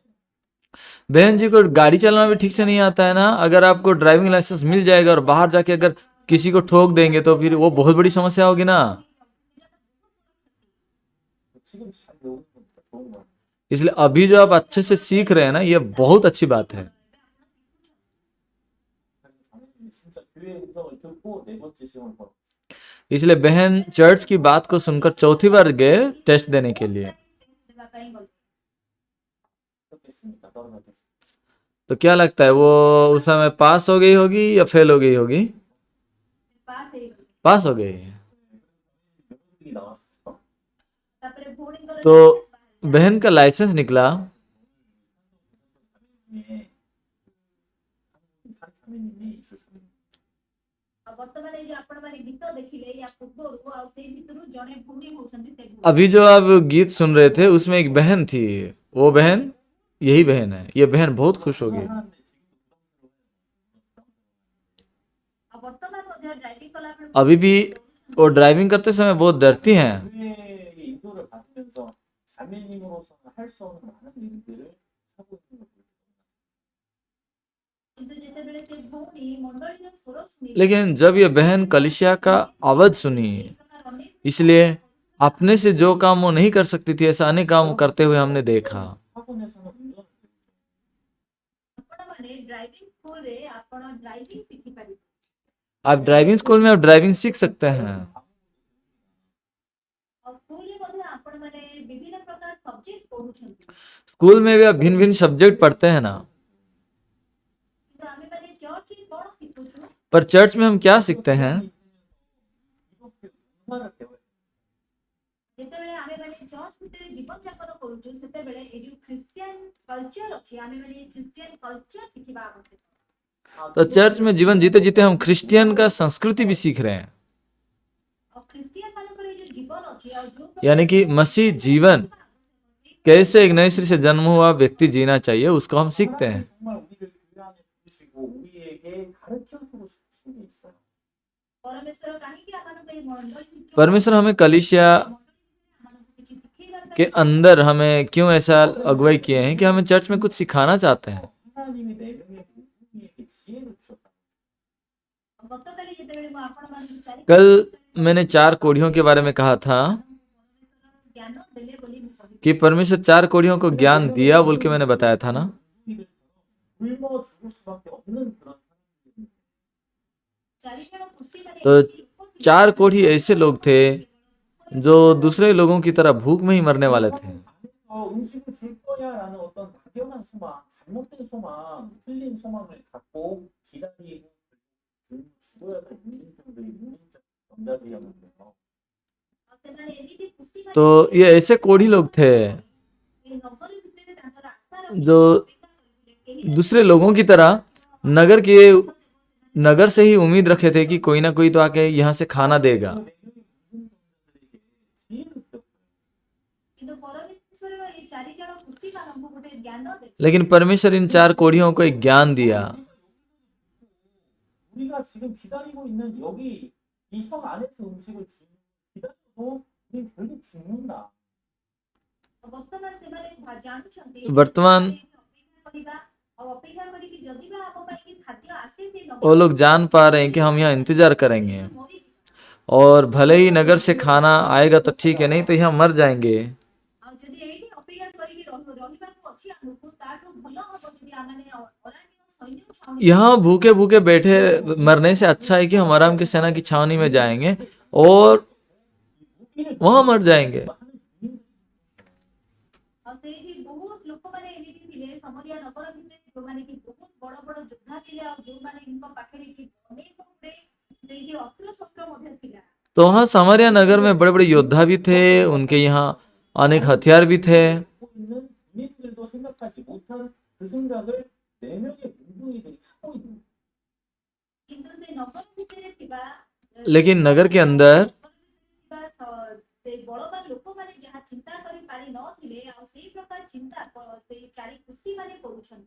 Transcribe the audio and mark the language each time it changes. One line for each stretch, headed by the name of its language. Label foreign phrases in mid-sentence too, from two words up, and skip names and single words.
Hindi: बहन जी को गाड़ी चलाना भी ठीक से नहीं आता है ना, अगर आपको
English: driving license
Hindi: मिल जाएगा और बाहर जाके अगर किसी को ठोक देंगे तो फिर वो बहुत बड़ी समस्या होगी ना।
Korean: 지금 잘 배우는 거니까 좋은 거예요.
Hindi: इसलिए अभी जो आप अच्छे से सीख रहे हैं ना, ये बहुत अच्छी बात है।
Korean: 자매님이 진짜 교회 음성을 듣고 네 번째 시험을 보러
Hindi: इसलिए बहन चर्च की बात को सुनकर 4थी बार गए टेस्ट देने के लिए।
Korean: 합격했습니까? 떨어졌겠습니까?
Hindi: तो क्या लगता है वो उस समय पास हो गई होगी या फेल हो गई होगी? पास हो गई।
Korean: 면허증이 나왔어.
Hindi: तो बहन का लाइसेंस निकला।
Korean: 한 자매님이 그 자매님
Odia: ବର୍ତ୍ତମାନ ଏଇ ଯୋଉ ଆପଣମାନେ ଗୀତ ଦେଖିଲେ ୟା ପୂର୍ବରୁ ଆଉ ସେଇ ଭିତରୁ ଜଣେ ଭଉଣୀ ହଉଛନ୍ତି ସେ ଭଉଣୀ।
Hindi: अभी जो आप गीत सुन रहे थे उसमें एक बहन थी, वो बहन यही बहन है। ये बहन बहुत खुश होगी।
Korean: 하는데 지금도
Odia: ଆଉ ବର୍ତ୍ତମାନ ମଧ୍ୟ ଡ୍ରାଇଭିଂ କଲା ବେଳକୁ
Hindi: अभी भी वो ड्राइविंग करते समय बहुत डरती हैं,
Korean: 교회의 인도를 받으면서 자매님으로서는 할 수 없는 많은 일들을 하고 있는 걸
Odia: କିନ୍ତୁ ଯେତେବେଳେ ସେ ଭଉଣୀ ମଣ୍ଡଳୀର ସ୍ୱର ଶୁଣିଲେ
Hindi: लेकिन जब ये बहन कलिसिया का आवाज सुनी,
Odia: ଏ ପ୍ରକାର ଅନେକ
Hindi: इसलिए अपने से जो काम वो नहीं कर सकती थी ऐसा अनेक काम करते हुए हमने देखा।
Korean: 학원에서는 운전을
Odia: ଆପଣମାନେ ଡ୍ରାଇଭିଂ ସ୍କୁଲରେ ଆପଣ ଡ୍ରାଇଭିଂ ଶିଖିପାରିବେ।
Hindi: आप
English: driving school
Hindi: में आप ड्राइविंग सीख सकते हैं।
Odia: ଆଉ ସ୍କୁଲରେ ମଧ୍ୟ ଆପଣମାନେ ବିଭିନ୍ନ ପ୍ରକାର ସବଜେକ୍ଟ ପଢୁଛନ୍ତି।
Hindi: स्कूल में भी आप भिन्न भिन्न सब्जेक्ट पढ़ते हैं ना,
Odia: କିନ୍ତୁ ଆମେମାନେ ଚର୍ଚ୍ଚରେ କଣ ଶିଖୁଛୁ?
Hindi: पर चर्च में हम क्या सीखते हैं?
Korean: 이렇게 문화를 배워요.
Odia: ଯେତେବେଳେ ଆମେମାନେ ଚର୍ଚ୍ଚ ଭିତରେ ଜୀବନ ଯାପନ କରୁଛୁ ସେତେବେଳେ ଏଇ ଯୋଉ
English: Christian culture
Odia: ଅଛି ଆମେମାନେ
English: Christian culture
Odia: ଶିଖିବା ଆବଶ୍ୟକ।
Hindi: तो चर्च में जीवन जीते जीते हम क्रिश्चियन का संस्कृति भी सीख रहे हैं।
Odia: ଆଉ ଖ୍ରୀଷ୍ଟିଆନ ମାନଙ୍କର ଏଇ ଯୋଉ ଜୀବନ ଅଛି ଆଉ ଯୋଉ
Hindi: यानी कि मसीह जीवन कैसे एक नई सृष्टि से जन्म हुआ व्यक्ति जीना चाहिए उसको हम सीखते हैं।
Korean: 정말 우리를 교회 안에 두시고 우리에게 가르쳐주고 싶으신 게 있어요.
Odia: ପରମେଶ୍ୱର କାହିଁକି ଆମମାନଙ୍କୁ ଏଇ ମଣ୍ଡଳୀ ଭିତରୁ
Hindi: परमेश्वर हमें कलीसिया
Odia: ଆମମାନଙ୍କୁ କିଛି ଶିଖେଇବା ପାଇଁ
Hindi: के अंदर हमें क्यों ऐसा अगुवाई किए हैं कि हमें चर्च में कुछ सिखाना चाहते हैं।
Korean: 하나님이 내 명에 우리에게 지혜를 주셨다.
Odia: ଗତକାଲି ଯେତେବେଳେ ମୁଁ ଆପଣମାନଙ୍କୁ ଚାରି
Hindi: कल मैंने 4 कोढ़ियों के बारे में कहा था
Odia: ପରମେଶ୍ୱର ଜ୍ଞାନ ଦେଲେ ବୋଲି ମୁଁ କହିଲି।
Hindi: कि परमेश्वर 4 कोढ़ियों को ज्ञान दिया बोल के मैंने बताया था ना।
Korean: 우리들처럼 굶어 죽을 수밖에 없는 그런 사람들이
Odia: ଚାରି ଜଣ କୁସ୍ତିମାନେ
Hindi: तो 4 कोढ़ी ऐसे लोग थे जो दूसरे लोगों की तरह भूख में ही मरने वाले थे।
Korean: 음식을 줄 거야라는 어떤 막연한 소망, 잘못된 소망, 틀린 소망을 갖고 기다리고 죽어야 될 인생들이 무진적 남자들이었는데요.
Odia: ଆଉ ସେମାନେ ଏମିତି କୁସ୍ତିମାନେ
Hindi: तो ये ऐसे कोढ़ी लोग थे
Odia: ଏଇ ନଗର ଭିତରେ ତାଙ୍କର ଆଶା
Hindi: जो
Odia: ଅପେକ୍ଷା କରିଥିଲେ କେହି ନା
Hindi: दूसरे लोगों की तरह नगर से ही उम्मीद रखे थे कि कोई ना कोई तो आके यहाँ से खाना देगा।
Korean: 지혜를 주셨어요.
Odia: କିନ୍ତୁ ପରମେଶ୍ୱର ଏଇ ଚାରି ଜଣ କୁସ୍ତିମାନଙ୍କୁ ଗୋଟେ ଜ୍ଞାନ ଦେଲେ।
Hindi: लेकिन परमेश्वर इन 4 कोढ़ियों को एक ज्ञान दिया।
Korean: 우리가 지금 기다리고 있는 여기 이 성 안에서 음식을 기다려도 우리 결국 죽는다.
Odia: ବର୍ତ୍ତମାନ ସେମାନେ ଜାଣୁଛନ୍ତି ବର୍ତ୍ତମାନ ଅପେକ୍ଷା କରିବା ଆଉ ଅପେକ୍ଷା କରିକି ଯଦି ବା ଆମ ପାଇଁ କି ଖାଦ୍ୟ ଆସେ ସେ
Hindi: वो लोग जान पा रहे हैं कि हम यहाँ इंतजार करेंगे और भले ही नगर से खाना आएगा तो ठीक है, नहीं तो यहाँ मर जाएंगे।
Odia: ଆଉ ଯଦି ଏଇଠି ଅପେକ୍ଷା କରିକି ରହିବାକୁ ଅଛି ଆମକୁ ତାଠୁ ଭଲ ହବ ଯଦି ଆମମାନେ ଅରାମୀୟ ସୈନ୍ୟ ଛାଉଣି
Hindi: यहाँ भूखे भूखे बैठे मरने से अच्छा है कि हम आराम की सेना की छावनी में जाएंगे और वहां मर जाएंगे।
Odia: ଆଉ ସେଇଠି ବହୁତ ଲୋକମାନେ ଏମିତି ଥିଲେ ସମରିଆ ନଗର ଭିତରେ ଯୋଉମାନେ କି ବହୁତ ବଡ ବଡ ଯୋଦ୍ଧା ଥିଲେ ଆଉ ଯୋଉମାନଙ୍କ ପାଖରେ କି ଅନେକ ଗୁଡେ ସେଇଠି ଅସ୍ତ୍ରଶସ୍ତ୍ର ମଧ୍ୟ ଥିଲା।
Hindi: तो वहाँ सामरिया नगर में बड़े बड़े योद्धा भी थे, उनके यहाँ अनेक हथियार भी थे।
Korean: 있는 주민들도 생각하지 못한 그 생각을 네 명의 문둥이들이 하고 있는 거예요.
Odia: କିନ୍ତୁ ସେ ନଗର ଭିତରେ ଥିବା
Hindi: लेकिन नगर के अंदर
Odia: ସେ ବଳବାନ ଲୋକମାନେ ଯାହା ଚିନ୍ତା କରି ପାରି ନଥିଲେ ଆଉ ସେଇ ପ୍ରକାର ଚିନ୍ତା ସେଇ ଚାରି କୁସ୍ତିମାନେ କରୁଛନ୍ତି।